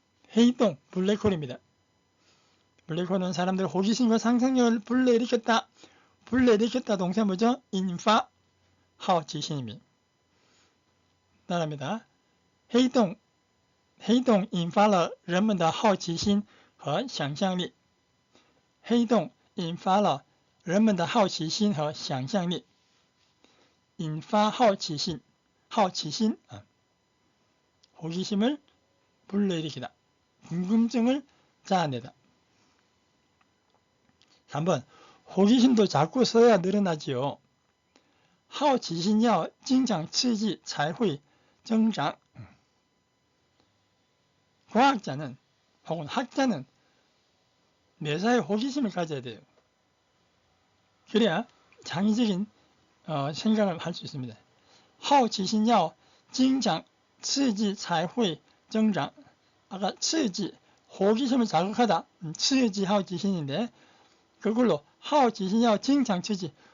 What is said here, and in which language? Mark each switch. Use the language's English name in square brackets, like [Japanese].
[Korean] 회의동, 블랙홀입니다. 블랙홀은 사람들의 호기심과 상상력을 불러일으켰다. 불러일으켰다 동사 뭐죠? [Chinese] 引发好奇心 [Korean] 입니다. 따라합니다. [Chinese] 黑洞引发了人们的好奇心和想象力. 黑洞引发了人们的好奇心和想象力. 引发好奇心 [Korean] 호기심을 불러일으키다. 궁금증을 자아내다. 3번 호기심도 자꾸 써야 늘어나지요. [Chinese] 好奇心要经常刺激才会增长. [Korean] 과학자는 혹은 학자는 매사에 호기심을 가져야 돼요. 그래야 창의적인 생각을 할 수 있습니다. [Chinese] 好奇心要经常刺激才会增长. [Korean] 아까刺激, 호기심을 자극하다. [Chinese] 刺激 好奇心 [Korean] 인데 그걸로 [Chinese] 好奇心要经常刺激.